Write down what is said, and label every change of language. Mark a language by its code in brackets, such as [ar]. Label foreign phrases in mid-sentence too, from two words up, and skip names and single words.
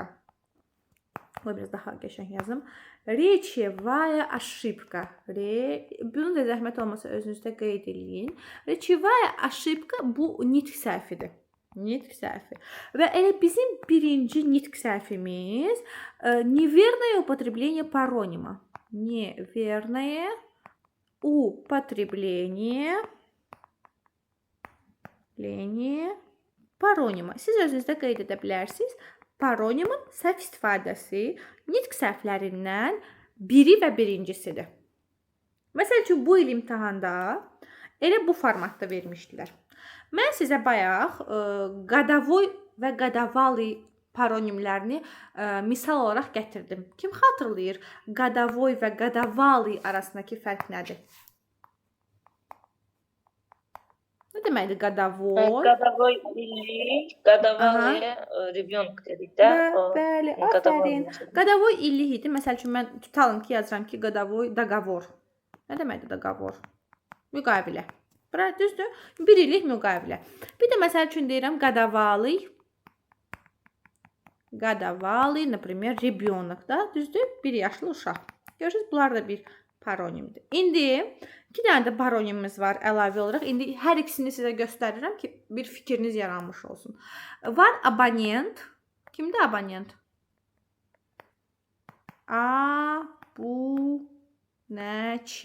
[az] Bu biraz daha qəşəng yazım. [ru] Rечевая ошибка. [az] Bunun da zəhmət olmasa özünüzdə qeyd eləyin. [ru] Речевая ошибка [az] bu nitq səhvidir. Nitq səhvi. Və elə bizim birinci nitq səhvimiz [ru] неверное употребление паронима. Неверное употребление паронима. [az] Siz özünüzdə qeyd edə bilərsiniz. Paronimin səhv istifadəsi nitq səhvlərindən biri və birincisidir. Məsəl üçün, bu il imtahanda elə bu formatda vermişdilər. Mən sizə bayaq годовой və годовалый paronimlərini misal olaraq gətirdim. Kim xatırlayır? Годовой və годовалый arasındakı fərq nədir? Nə deməkdir годовой? Годовой illik, [ru] годовалый ребенок [az] dedik də. Bəli, aferin. Годовой illik idi. Məsəl üçün mən tutalım ki, yazıram ki, [ru] годовой договор. [az] Nə deməkdir dogovor? Müqavilə. Bura düzdür? Bir illik müqavilə. Bir də məsəl üçün deyirəm годовалый. [ru] Годовалый, например, rебенок da, düzdür? [az] 1 yaşlı uşaq. Görürsünüz, bunlar da bir paronimdir. İndi 2 dənə də paronimimiz var əlavə olaraq. İndi hər ikisini sizə göstərirəm ki, bir fikriniz yaranmış olsun. Var abonent. Kimdir abonent? Abunəçi.